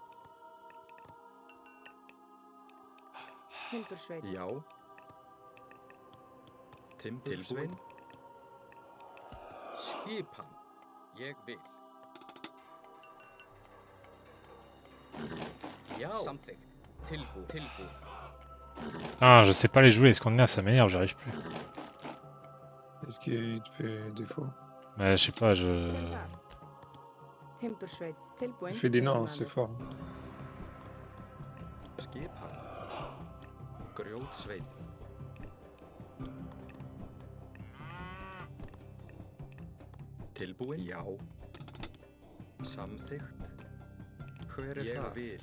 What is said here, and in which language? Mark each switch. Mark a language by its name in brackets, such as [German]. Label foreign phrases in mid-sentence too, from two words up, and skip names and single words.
[Icelandic] Timbursveit. Já. Timbursveinn. Skipan. Ég vil. Já. Samþykkt. Tilbúin. Tilbúin. [French] Ah, je sais pas les jouer, les scandinaves, ça m'énerve, j'arrive plus. Est-ce qu'il te fait défaut? Mais je sais pas, je... [Icelandic] Hver er þar? Timbursveit. Tilbúinn. [French] Il fait des nains, c'est fort. [Icelandic] Skipan. Grjótsveinn. Tilbúin. Já. Samþykkt. Hver er það? Ég vil.